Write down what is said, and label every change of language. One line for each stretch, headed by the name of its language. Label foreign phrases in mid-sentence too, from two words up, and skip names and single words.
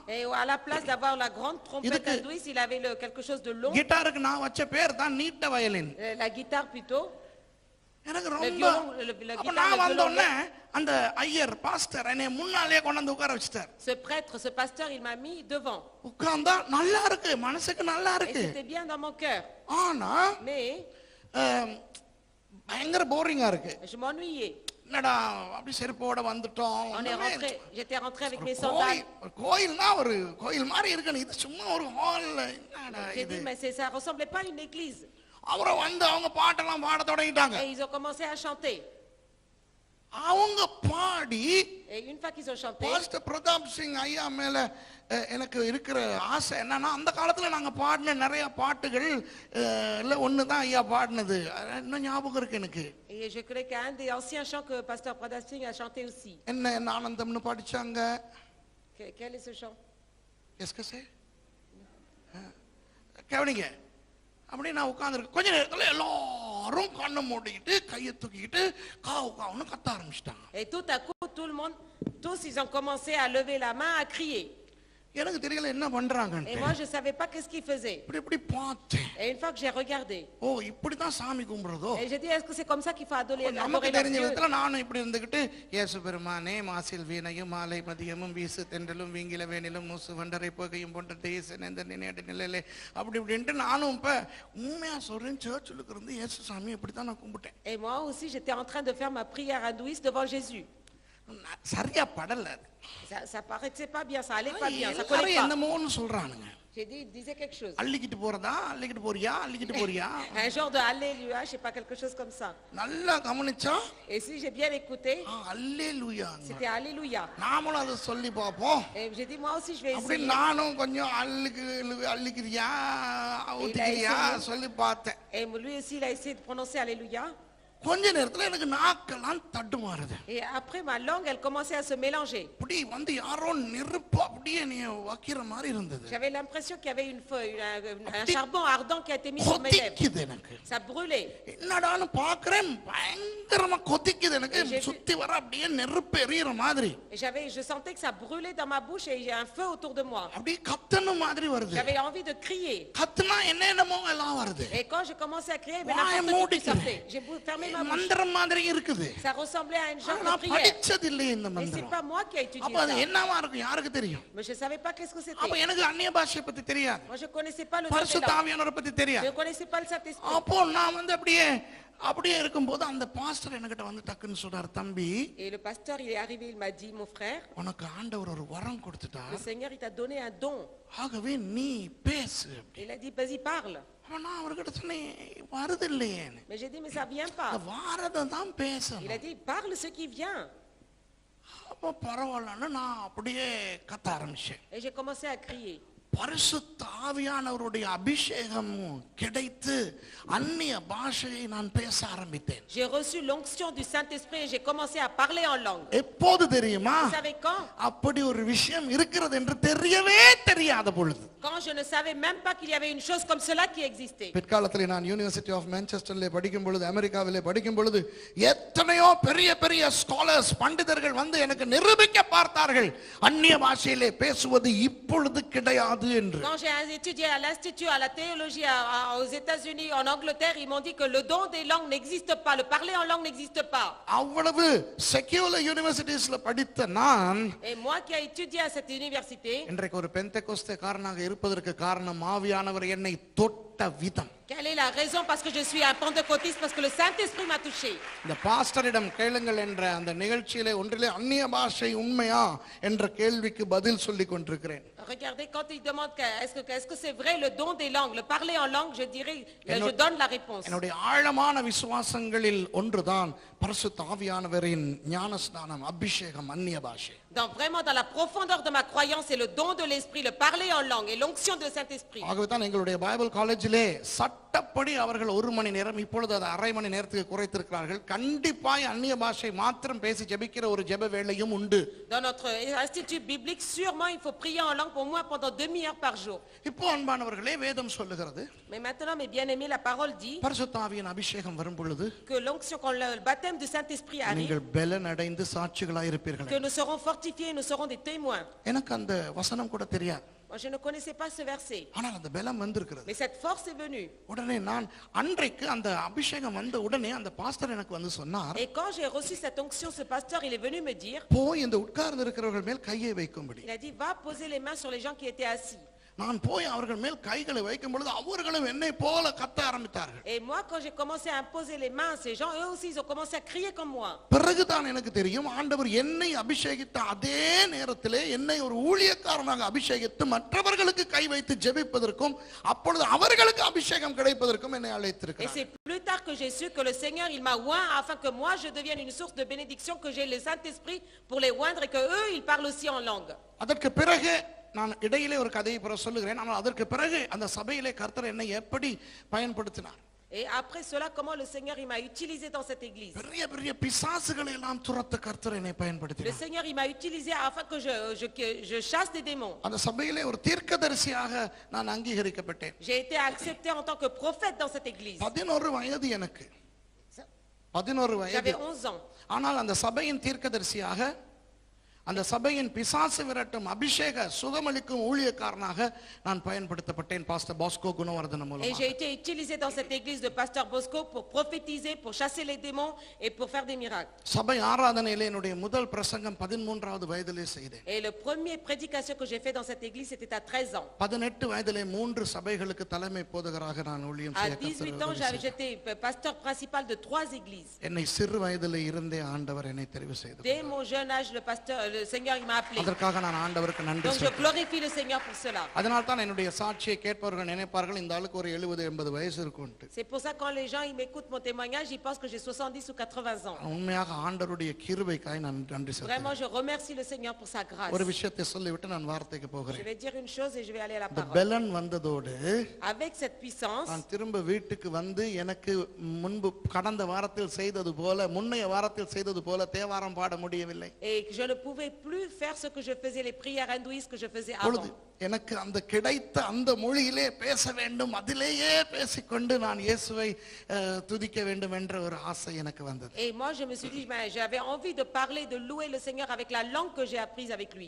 French: Et à la place d'avoir la grande trompette
Tamil: இதுக்கு-
French: hindouiste, il avait quelque chose de long.
Tamil: கிட்டாருக்கு நான் வச்ச பேர் தான் நீட்ட வயலின்.
French: La guitare plutôt.
Tamil: எனக்கு
French: Le
Tamil: ரொம்ப
French: violon, le
Tamil: அப்ப
French: guitare,
Tamil: நான்
French: le
Tamil: வந்த
French: violon.
Tamil: உடனே அந்த ஐயர் பாஸ்டர் என்னை முன்னாலே கொண்டு வந்து உட்கார வச்சிட்டார்.
French: Ce prêtre, ce pasteur, il m'a mis devant.
Tamil: உட்கார்ந்தா நல்லா இருக்கு, மனசுக்கு நல்லா
French: Et
Tamil: இருக்கு.
French: c'était bien dans mon cœur.
Tamil: ஆனா
French: Mais
Tamil: பயங்கர போரிங்கா இருக்கு.
French: je m'ennuyais.
Tamil: என்னடா அப்படி செருப்போட வந்துட்டோம்.
French: J'étais rentré avec mes
Tamil: ஒரு
French: sandales.
Tamil: கோயில்னா ஒரு கோயில் மாதிரி இருக்கணும், இது சும்மா ஒரு ஹால். என்னடா
French: J'ai
Tamil: இது?
French: dit, mais ça ressemblait pas à une église.
Tamil: அப்புறம் வந்து அவங்க பாட்டெல்லாம் பாட தொடங்கிட்டாங்க.
French: Et ils ont commencé à chanter.
Tamil: அவங்க பாடி
French: Et une fois qu'ils ont chanté,
Tamil: பாஸ்டர் பிரதாப் சிங் ஐயா மேல எனக்கு இருக்கிற ஆசை என்னன்னா, அந்த காலத்துல நாங்க பாடின நிறைய பாட்டுகள் இல்ல ஒண்ணுதான் ஐயா பாடினது, இன்னும் ஞாபகம் இருக்கு எனக்கு.
French: et je connais qu'un des anciens chants que pasteur Pradap Singh a chanté aussi.
Tamil: என்ன ஆனந்தம்னு படிச்சாங்க.
French: Quel est ce chant?
Tamil: எஸ்கசே கவனிங்க. அப்படி நான் உட்கார்ந்துருக்கேன். கொஞ்ச நேரத்துல எல்லாரும் கண்ணை மூடிக்கிட்டு கையை தூக்கிக்கிட்டு காவு காவுன்னு கத்த ஆரம்பிச்சிட்டாங்க.
French: Et tout à coup, tout le monde, tous ils ont commencé à lever la main, à crier.
Tamil: எனக்கு தெரியல என்ன
French: Et
Tamil: பண்றாங்கன்னு.
French: moi, je savais pas qu'est-ce qu'ils faisaient.
Tamil: இப்படி இப்படி பார்த்தேன்.
French: Et une fois que j'ai regardé,
Tamil: ஓ இப்படிதான் சாமி கும்பிடுறதோ.
French: et j'ai dit, est-ce que c'est comme ça qu'il faut adorer
Tamil: நமக்கு
French: leur
Tamil: தெரிஞ்ச
French: Dieu?
Tamil: விதத்துல நானும் இப்படி இருந்துகிட்டு, இயேசு பெருமானே மாசில் வீணையும் மாலை மதியமும் வீசு தென்றலும் வீங்கில வேணிலும் மூசு வண்டரை புகையும் போன்ற தேச நெந்த நினைடு நிலையிலே அப்படி இப்படின்ட்டு நானும் இப்ப உண்மையா சொல்றேன், சர்ச்சில் இருந்து இயேசு சாமி இப்படித்தான் நான் கும்பிட்டேன்.
French: Et moi aussi, j'étais en train de faire ma prière hindouiste devant Jésus.
Tamil: சரியா படல.
French: Ça paraissait pas bien, ça allait pas bien, ça
Tamil: எல்லாரும்
French: collait pas.
Tamil: என்னமோன்னு சொல்றானுங்க.
French: J'ai dit, il disait quelque chose.
Tamil: அள்ளிக்கிட்டு போறதா, அள்ளிக்கிட்டு போறியா, அள்ளிக்கிட்டு போறியா.
French: Un genre de Alléluia, je sais pas, quelque chose comme ça.
Tamil: நல்லா கவனிச்சா
French: Et si j'ai bien écouté,
Tamil: அல்லேலூயா.
French: c'était Alléluia.
Tamil: நாமளும் அதை சொல்லி பார்ப்போம்.
French: Et j'ai dit, moi aussi, je vais
Tamil: அப்படி
French: essayer.
Tamil: நானும் கொஞ்சம் அள்ளிக்கிறியா ஊத்திக்கிறியா சொல்லி பார்த்தேன்.
French: Et lui aussi, il a essayé de prononcer Alléluia.
Tamil: கொஞ்ச நேரத்துல எனக்கு நாக்கெல்லாம் தட்டுமாறுது.
French: Et après, ma langue, elle commençait à se mélanger.
Tamil: அப்படி வந்து யாரோ நெருப்பு அப்படியே நீ வைக்கிற மாதிரி இருந்தது.
French: J'avais l'impression qu'il y avait un charbon ardent qui a été mis sur mes lèvres.
Tamil: கொதிக்குது எனக்கு.
French: Ça brûlait.
Tamil: என்னடான்னு பாக்குறேன், பயங்கரமா கொதிக்குது எனக்கு. சுத்தி வர அப்படியே நெருப்பு எரியுற மாதிரி.
French: Et je sentais que ça brûlait dans ma bouche et j'ai un feu autour de moi.
Tamil: அப்படியே கத்தணும் மாதிரி வருது.
French: J'avais envie de crier.
Tamil: கத்துனா என்னென்னமோ எல்லாம் வருது.
French: Et quand j'ai commencé à crier, mais
Tamil: வாயை
French: n'importe qui
Tamil: மூடிக்கிறேன்.
French: sortait. J'ai fermé ma bouche.
Tamil: மந்திரம் மாதிரி இருக்குது.
French: Ça ressemblait à une genre de
Tamil: நான்
French: prière.
Tamil: படிச்சது இல்லையே இந்த
French: Et c'est
Tamil: மந்திரம்.
French: pas moi qui ai étudié
Tamil: அப்ப அது
French: ça.
Tamil: என்னவா இருக்கும் யாருக்கு தெரியும்?
French: Mais je savais pas qu'est-ce que
Tamil: அப்ப
French: c'était.
Tamil: எனக்கு அந்நிய பாஷையை பத்தி தெரியாது,
French: Moi, je connaissais pas le nom des
Tamil: பரிசுத்த
French: langues.
Tamil: ஆவியானவரை பத்தி
French: Je
Tamil: தெரியாது.
French: ne connaissais pas le Saint-Esprit.
Tamil: அப்போ நான் வந்து அப்படியே இருக்கும்போது அந்த பாஸ்டர் என்கிட்ட வந்து டக்குன்னு சொல்றாரு, தம்பி
French: Et le pasteur, il est arrivé, il m'a dit, mon frère,
Tamil: உனக்கு ஆண்டவர் ஒரு வரம் கொடுத்துட்டார்,
French: le Seigneur, il t'a donné un don.
Tamil: ஆகவே நீ பேசு.
French: Il a dit, vas-y, parle.
Tamil: அப்ப நான் அவர்கிட்ட சொன்னேன், வருது இல்லையேன்னு.
French: Mais j'ai dit, mais ça vient pas.
Tamil: வாரதான் தான்
French: Il a
Tamil: பேசணும்.
French: dit, parle ce qui vient.
Tamil: அப்ப பரவாயில்லன்னு நான் அப்படியே கத்த ஆரம்பிச்சேன்.
French: Et j'ai commencé à crier.
Tamil: பரிசுத்த ஆவியானவருடைய அபிஷேகம் கிடைத்து அந்நிய பாஷையை நான் பேச ஆரம்பித்தேன்.
French: J'ai reçu l'onction du Saint-Esprit et j'ai commencé à parler en langue.
Tamil: எப்போது தெரியுமா?
French: Vous savez quand?
Tamil: அப்படி ஒரு விஷயம் இருக்கிறது என்று தெரியவே தெரியாத பொழுது.
French: Quand je ne savais même pas qu'il y avait une chose comme cela qui existait.
Tamil: பிற்காலத்தில் நான் யூனிவர்சிட்டி ஆஃப் மான்செஸ்டர்ல படிக்கும் பொழுது, அமெரிக்காவிலே படிக்கும் பொழுது எத்தனையோ பெரிய பெரிய ஸ்காலர்ஸ், பண்டிதர்கள் வந்து எனக்கு நிரூபிக்க பார்த்தார்கள் அந்நிய பாஷையிலே பேசுவது இப்பொழுது கிடையாது என்று.
French: Quand j'ai étudié à l'institut, à la théologie aux États-Unis, en Angleterre, ils m'ont dit que le don des langues n'existe pas, le parler en langue n'existe pas.
Tamil: அவ்வளவு
English: secular universities
Tamil: படித்த நான்,
French: Et moi qui ai étudié à cette université,
Tamil: இன்றைக்கு ஒரு பெந்தெகோஸ்தே காரணமாக இருப்பதற்கு காரணம் ஆவியானவர் என்னை தொட்ட விதம்.
French: quelle est la raison? Parce que je suis un pentecôtiste, parce que le Saint-Esprit m'a touché.
Tamil: இந்த பாஸ்டரிடம் கேளுங்கள் என்ற அந்த நிகழ்ச்சியிலே ஒன்றிலே அந்நிய பாஷை உண்மையா என்ற கேள்விக்கு பதில் சொல்லிக் கொண்டிருக்கிறேன்.
French: Regardez, quand il demande est-ce que c'est vrai le don des langues, le parler en langue, je dirais, je donne la réponse.
Tamil: என்னுடைய ஆழமான விசுவாசங்களில் ஒன்றுதான் பரிசுத்த ஆவியானவரின் ஞானஸ்நானம், அபிஷேகம், அந்நிய பாஷை.
French: Vraiment dans la profondeur de ma croyance, c'est le don de l'esprit, le parler en langue et l'onction de Saint-Esprit.
Tamil: ஆகவே தான் எங்களுடைய பைபிள் காலேஜிலே சட்டப்படி அவர்கள் 1 மணி நேரம், இப்பொழுது அது அரை மணி நேரத்துக்கு குறைத்திருக்கிறார்கள். கண்டிப்பாய் அந்நிய பாஷை மாத்திரம் பேசி ஜெபிக்கிற ஒரு ஜெப வேளையும் உண்டு.
French: Dans notre institut biblique, sûrement il faut prier en langue au moins pendant 2 demi-heures par jour.
Tamil: இப்போ அன்பானவர்களே, வேதம் சொல்லுகிறது,
French: Mais maintenant, mes bien-aimés, la parole dit
Tamil: பரிசுத்த ஆவியின் அபிஷேகம் வரும் பொழுது
French: que l'onction, quand le baptême du Saint-Esprit arrive,
Tamil: நீங்கள் பலன் அடைந்து சாட்சிகளாய் இருப்பீர்கள்.
French: que nous serons fortifiés et nous serons des témoins.
Tamil: எனக்கு அந்த வசனம் கூட தெரியாது.
French: Moi, je ne connaissais pas ce verset,
Tamil: ஆனால் அந்த பலம் வந்திருக்கிறது.
French: mais cette force est venue.
Tamil: உடனே நான் அன்றைக்கு அந்த அபிஷேகம் வந்த உடனே அந்த பாஸ்டர் எனக்கு வந்து சொன்னார்,
French: Et quand j'ai reçu cette onction, ce pasteur, il est venu me dire,
Tamil: போய் இந்த உட்கார்ந்து இருக்கிறவர்கள் மேல் கையை வைக்கும்படி.
French: il a dit, va poser les mains sur les gens qui étaient assis.
Tamil: நான் போய் அவர்கள் மேல் கைகளை வைக்கும் பொழுது அவர்களும் என்னை போல கத்த ஆரம்பித்தார்கள்.
French: Et moi, quand j'ai commencé à imposer les mains à ces gens, eux aussi, ils ont commencé à crier comme moi.
Tamil: பிறகுதான் எனக்கு தெரியும், ஆண்டவர் என்னை அபிஷேகித்த அதே நேரத்திலே என்னை ஒரு ஊழியக்காரனாக அபிஷேகித்து மற்றவர்களுக்கு கை வைத்து ஜெபிப்பதற்கும் அப்பொழுது அவர்களுக்கு அபிஷேகம் கிடைப்பதற்கும் என்னை
French: Et
Tamil: அழைத்திருக்கிறார்.
French: c'est plus tard que j'ai su que le Seigneur, il m'a oint afin que moi, je devienne une source de bénédiction, que j'ai le Saint-Esprit pour les oindre et que eux, ils parlent aussi en langue.
Tamil: அதற்கு பிறகு நான் இடையிலே ஒரு கதையை பிறகு சொல்லுகிறேன். ஆனால் அதற்கு பிறகு அந்த சபையிலே கர்த்தர் என்னை எப்படி பயன்படுத்தினார்.
French: Et après cela, comment le Seigneur, il m'a utilisé dans cette église.
Tamil: பெரிய பெரிய பிசாசுகளை எல்லாம் துரத்த கர்த்தர் என்னை
French: Le
Tamil: பயன்படுத்தினார்.
French: Seigneur, il m'a utilisé afin que je chasse des démons.
Tamil: அந்த சபையிலே ஒரு தீர்க்கதரிசியாக நான் அங்கீகரிக்கப்பட்டேன்.
French: J'ai été accepté en tant que prophète dans cette église.
Tamil: 11 வயது எனக்கு. 11 வயது.
French: J'avais 11 ans.
Tamil: ஆனால் அந்த சபையின் தீர்க்கதரிசியாக, அந்த சபையின் பிசாசு விரட்டும் அபிஷேக சுகமளிக்கும் ஊழியக்காரனாக நான் பயன்படுத்தப்பட்டேன் பாஸ்டர் பாஸ்கோ குணவர்தன
French: Et
Tamil: மூலமாக.
French: j'ai été utilisé dans cette église de pasteur Bosco pour prophétiser, pour chasser les démons et pour faire des miracles.
Tamil: சபை ஆராதனையிலே என்னுடைய முதல் பிரசங்கம் 13வது வயதிலே செய்தேன்.
French: Et le premier prédication que j'ai fait dans cette église, c'était à 13 ans.
Tamil: 18 வயதிலே 3 சபைகளுக்கு தலைமை போதகராக நான் ஊழியம்
French: À
Tamil: செய்ய
French: 18 ans, j'étais pasteur principal de 3 églises.
Tamil: என்னை சிறு வயதிலே இருந்தே ஆண்டவர் என்னை தெரிவு செய்தார்.
French: Dès mon jeune âge, le Seigneur, il m'a appelé.
Tamil: அதற்காக நான் ஆண்டவருக்கு நன்றி
French: Donc je
Tamil: சொல்றேன்.
French: glorifie le Seigneur pour cela.
Tamil: அதனால தான் என்னுடைய சாட்சியை கேட்பவர்கள் நினைப்பார்கள் இந்த ஆளுக்கு ஒரு 70-80 வயசு இருக்கும்ட்டு.
French: C'est pour ça que quand les gens ils m'écoutent mon témoignage, ils pensent que j'ai 70 ou 80 ans.
Tamil: உண்மையாக ஆண்டவருடைய கிருபைக்காய் நான் நன்றி சொல்றேன்.
French: Vraiment, je remercie le Seigneur pour sa grâce.
Tamil: ஒரு விஷயத்தை சொல்லிவிட்டு நான் வார்த்தைக்கு
French: Je
Tamil: போகிறேன்.
French: vais dire une chose et je vais aller à la
Tamil: இந்த
French: parole.
Tamil: பெலன் வந்ததோடு
French: Avec cette puissance,
Tamil: நான் திரும்ப வீட்டுக்கு வந்து எனக்கு முன்பு கடந்த வாரத்தில் செய்தது போல, முன்னைய வாரத்தில் செய்தது போல தேவாரம் பாட முடியவில்லை.
French: et je ne pouvais plus faire ce que je faisais, les prières hindouistes que je faisais
Tamil: பொழுது
French: avant.
Tamil: எனக்கு அந்த கிடைத்த அந்த மொழியிலே பேச வேண்டும், அதிலேயே பேசிக்கொண்டு நான் இயேசுவை துதிக்க வேண்டும் என்ற ஒரு ஆசை எனக்கு வந்தது.
French: Et moi je me suis dit, j'avais envie de parler, de louer le Seigneur avec la langue que j'ai apprise avec lui.